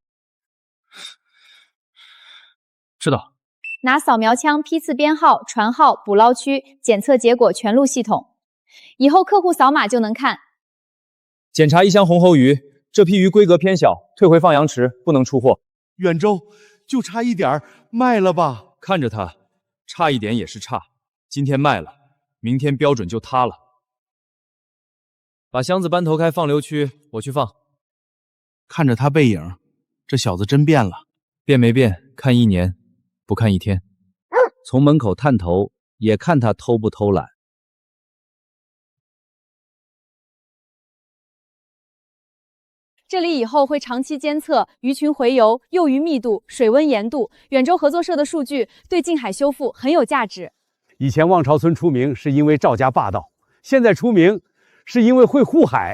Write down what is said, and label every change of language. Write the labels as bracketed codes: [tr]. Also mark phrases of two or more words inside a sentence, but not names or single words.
[zh] 知道。拿掃描槍批次編號、船號、捕撈區，檢測結果全錄系統，以後客戶掃碼就能看。檢查1箱紅喉魚，這批魚規格偏小，退回放羊池，不能出貨。遠州就差一點，賣了吧？看着它，差一點也是差。今天賣了，明天標準就塌了。把箱子搬頭開放流區，我去放。看着他背影，這小子真變了。變沒變，看1年，不看1天。從門口探頭，也看他偷不偷懶。這裡以後會長期監測魚群洄游、幼魚密度、水溫鹽度。遠州合作社的數據對近海修復很有價值。以前望潮村出名是因為趙家霸道，現在出名是因為會護海。